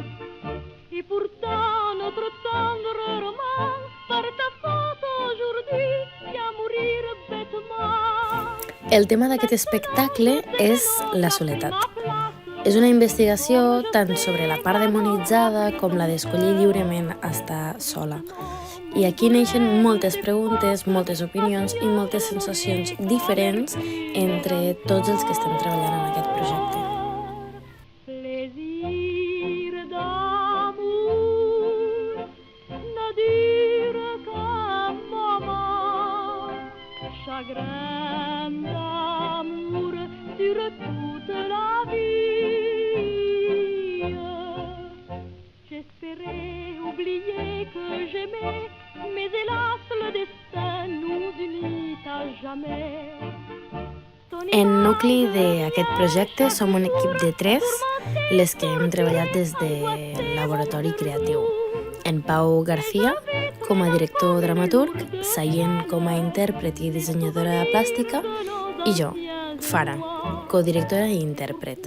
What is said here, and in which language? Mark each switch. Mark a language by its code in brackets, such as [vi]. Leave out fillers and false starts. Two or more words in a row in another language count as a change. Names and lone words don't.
[fr] Et pourtant notre tendre roman, par ta faute aujourd'hui, vient mourir bêtement. [ca] El tema d'aquest espectacle és la soledat. És una investigació tant sobre la part demonitzada com la d'escollir lliurement estar sola. I aquí neixen moltes preguntes, moltes opinions i moltes sensacions diferents entre tots els que estem treballant en aquest projecte. [fr] Plaisir d'amour ne dure qu'un moment, chagrin d'amour dure toute la vie. J'espérais oublier que j'aimais, mais hélas le destin nous unit à jamais. [ca] En nucli d'aquest projecte som un equip de 3, les que hem treballat des del laboratori creatiu. En Pau García, com a director dramaturg, Saient com a intèrpret i dissenyadora plàstica, i jo, Fara, codirectora i intèrpret.